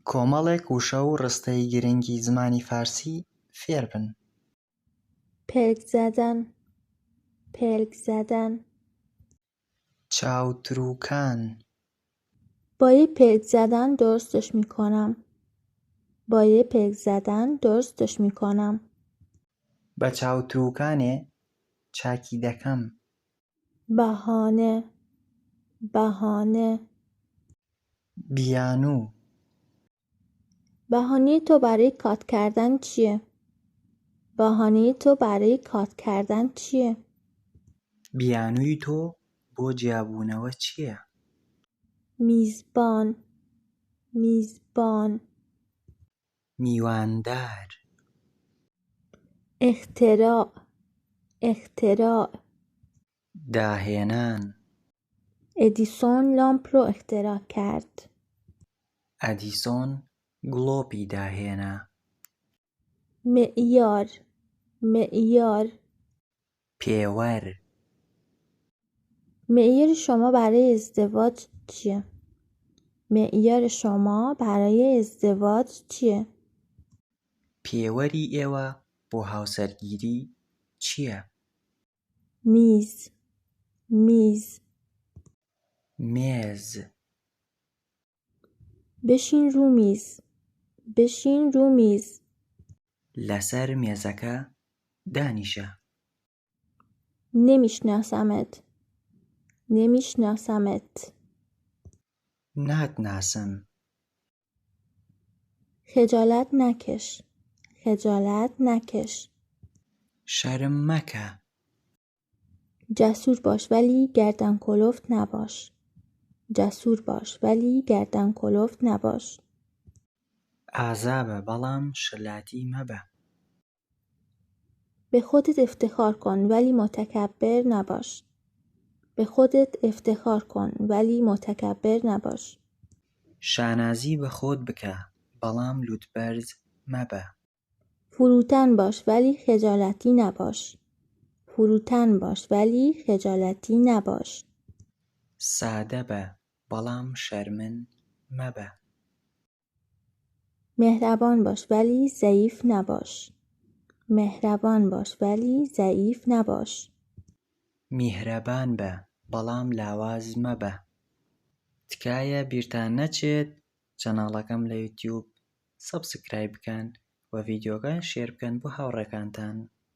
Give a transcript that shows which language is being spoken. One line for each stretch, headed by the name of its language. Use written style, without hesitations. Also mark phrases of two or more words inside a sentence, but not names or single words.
Central Kurdish: کۆمەڵێک وشە و ڕستەی گرنگی زمانی فارسی فێر بن.
Persian: پلک زدن، پلک زدن.
Central Kurdish: چاوتروکان.
Persian: با یه پلک زدن درستش میکنم. با یه پلک زدن درستش میکنم.
Central Kurdish: بە چاوتروکانێ چاکی دەکەم.
Persian: بهانه، بهانه.
Central Kurdish: بیانوو.
Persian: بهانه تو برای کات کردن چیه؟ بهانه تو برای کات کردن چیه؟
Central Kurdish: بیانووی تۆ بۆ جیابوونەوە چییە؟
Persian: میزبان، میزبان.
Central Kurdish: میواندار.
Persian: اختراع، اختراع.
Central Kurdish: داهێنان.
Persian: ادیسون لامپ رو اختراع کرد.
Central Kurdish: ئەدیسۆن گڵۆپی داهێنا.
Persian: معیار، معیار.
Central Kurdish: پێوەر.
Persian: معیار شما برای ازدواج چیه؟ معیار شما برای ازدواج چیه؟
Central Kurdish: پێوەری ئێوە بۆ هاوسەرگیری چییە؟
Persian: میز، میز.
Central Kurdish: مێز.
Persian: بشین رو میز، بشین رو میز.
Central Kurdish: لەسەر مێزەکە دانیشە.
Persian: نمیشناسمت، نمیشناسمت.
Central Kurdish: ناتناسم.
Persian: خجالت نکش، خجالت نکش.
Central Kurdish: شەرم مەکە.
Persian: جسور باش ولی گردن کلفت نباش. جسور باش ولی گردن کلفت نباش.
Central Kurdish: ئازابە بەڵام شلاتی مەبە.
Persian: به خودت افتخار کن ولی متکبر نباش. به خودت افتخار کن ولی متکبر نباش.
Central Kurdish: شانازی بە خۆت بکە بەڵام لووتبەرز مەبە.
Persian: فروتن باش ولی خجالتی نباش. فروتن باش ولی خجالتی نباش.
Central Kurdish: سادە بە بەڵام شەرمن مەبە.
Persian: مهربان باش ولی ضعیف نباش. مهربان باش ولی ضعیف نباش.
Central Kurdish: میهرەبان بە بەڵام لاواز مەبە. تکایە بیرتان نەچێت چەناڵەکەم لە یوتیوب سەبسکرایب بکەن و ڤیدیۆکە شێر بکەن بۆ هاوڕێکانتان.